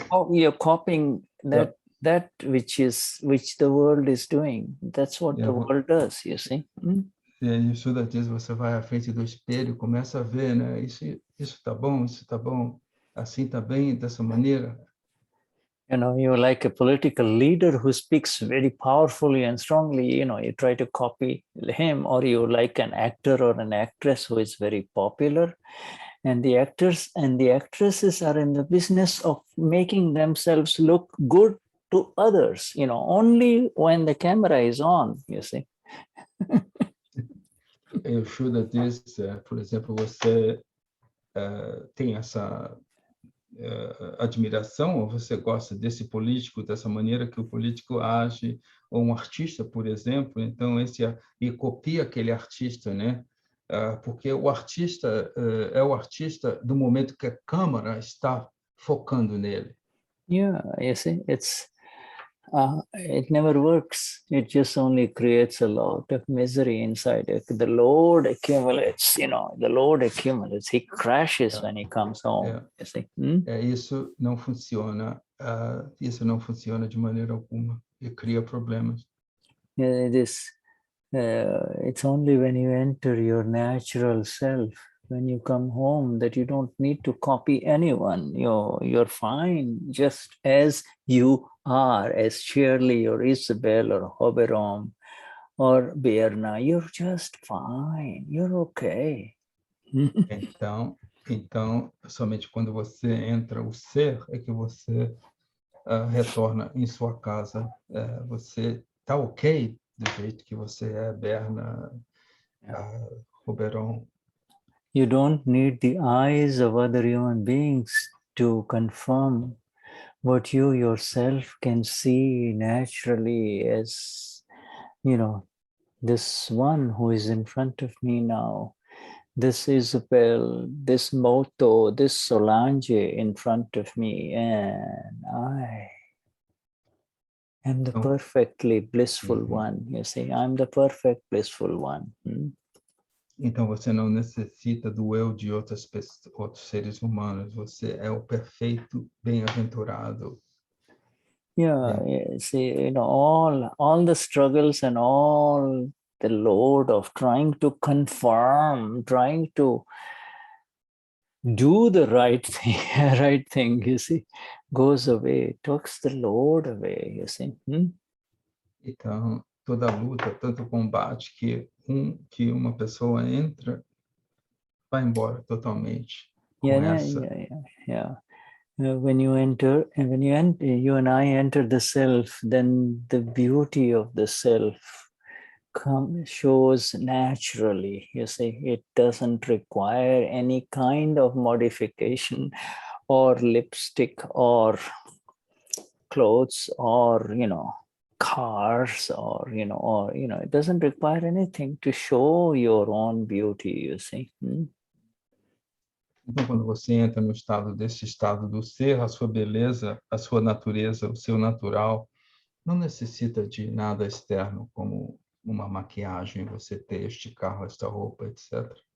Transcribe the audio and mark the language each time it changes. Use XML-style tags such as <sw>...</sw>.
<en>You're copying that which the world is doing. That's what the world does, you see.</en> <pt>E aí o Shuddha diz, você vai à frente do espelho e começa a ver, né? Isso tá bom, assim tá bem, dessa maneira.</pt> <en>You're like a political leader who speaks very powerfully and strongly, you try to copy him, or you like an actor or an actress who is very popular. And the actors and the actresses are in the business of making themselves look good to others, only when the camera is on, you see.</en> <pt>E o Shuddha diz, por exemplo, você tem essa admiração, ou você gosta desse político, dessa maneira que o político age, ou um artista, por exemplo, então e copia aquele artista, né? Porque o artista é o artista do momento que a câmera está focando nele.</pt> <en>Yeah, you see, it never works. It just only creates a lot of misery inside. The load accumulates, the load accumulates. He crashes when he comes home. You see?</en> <pt>Isso não funciona. Isso não funciona de maneira alguma e cria problemas.</pt> <en>It's only when you enter your natural self, when you come home, that you don't need to copy anyone. You're fine just as you are, as Shirley or Isabel or Hoberom or Berna. You're just fine. You're okay.</en> <pt>Então, somente quando você entra o ser é que você retorna em sua casa. Você está ok do jeito que você é, Berna, Hoberom.</pt> <en>You don't need the eyes of other human beings to confirm what you yourself can see naturally as, this one who is in front of me now, this Isabel, this Moto, this Solange in front of me, and I am the perfectly blissful one. You see, I'm the perfect blissful one.</en> <pt>Então, você não necessita do eu de outros seres humanos. Você é o perfeito bem-aventurado.</pt> <en>Yeah, see, all the struggles and all the load of trying to confirm, trying to do the right thing, you see, goes away, takes the load away, you see.</en> <pt>Então, toda luta, tanto combate que uma pessoa entra, vai embora totalmente com essa.</pt> <en>Yeah. When you enter, you and I enter the self, then the beauty of the self shows naturally. You see, it doesn't require any kind of modification or lipstick or clothes or cars or it doesn't require anything to show your own beauty, you see.</en> <pt>Então, quando você entra desse estado do ser, a sua beleza, a sua natureza, o seu natural, não necessita de nada externo, como uma maquiagem, você ter este carro, esta roupa, etc.</pt>